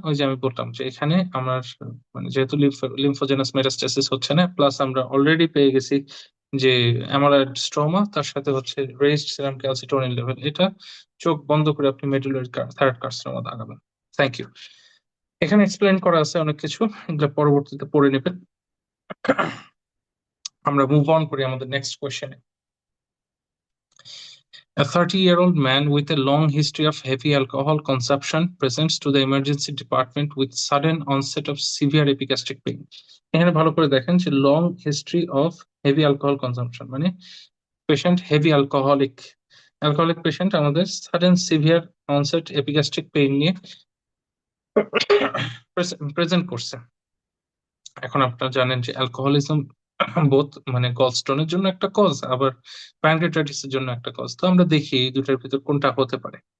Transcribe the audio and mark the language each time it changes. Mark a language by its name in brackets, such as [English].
[Bangla] ওই যে আমি বললাম যে এখানে আমার মানে যেহেতু লিম্ফোজেনাস মেটাস্টেসিস হচ্ছে না, প্লাস আমরা অলরেডি পেয়ে গেছি যে অ্যামালয়েড স্ট্রোমা, তার সাথে হচ্ছে রেইজড সেরাম ক্যালসিটোনিন লেভেল, এটা চোখ বন্ধ করে আপনি medullary thyroid carcinoma দাগাবেন। [English] Thank you. [Bangla] এখানে এক্সপ্লেন করা আছে অনেক কিছু, এগুলো পরবর্তীতে পড়ে নেবেন। আমরা মুভ অন করি আমাদের next কোয়েশ্চেনে। [English] A 30-year-old man with a long history of heavy alcohol consumption presents to the emergency department with sudden onset of severe epigastric pain. [Bangla] এখানে ভালো করে দেখেন যে [English] long history of heavy alcohol consumption [Bangla] মানে patient heavy alcoholic patient আমাদের sudden severe onset epigastric pain নিয়ে present করছে। এখন আপনারা জানেন যে অ্যালকোহলিজম বোথ মানে গলস্টোনের জন্য একটা কজ, আবার প্যানক্রিয়াটাইটিস এর জন্য একটা কজ। তো আমরা দেখি এই দুটার ভিতর কোনটা হতে পারে।